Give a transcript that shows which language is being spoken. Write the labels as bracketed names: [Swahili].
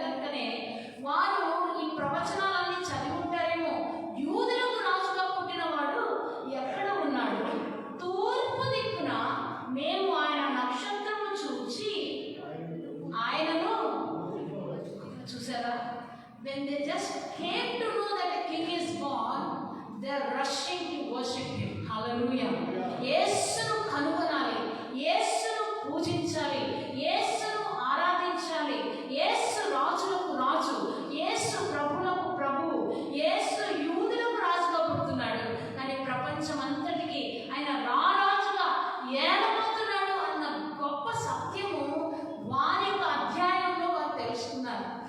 [Telugu] కనుకనే వారు ఈ ప్రవచనాలన్నీ చదివి ఉంటారేమో. యూదులకు రాజుగా పుట్టినవాడు ఎక్కడ ఉన్నాడు? తూర్పు దిక్కున మేము ఆయన నక్షత్రము చూచి ఆయనను చూసారా? [English] When they just came to know that a king is born, they are rushing to worship him. Hallelujah. [Telugu] యేసును కనుగొనాలి, యేసును పూజించాలి, యేసును ఆరాధించాలి. యేసు రాజులకు రాజు, యేసు ప్రభులకు ప్రభు, యేసు యూదులకు రాజుగా పుడుతున్నాడు. కానీ ప్రపంచం అంతటికి ఆయన రారాజుగా ఏలబోతున్నాడు అన్న గొప్ప సత్యము వారి యొక్క అధ్యాయంలో వారు తెలుసుకున్నారు.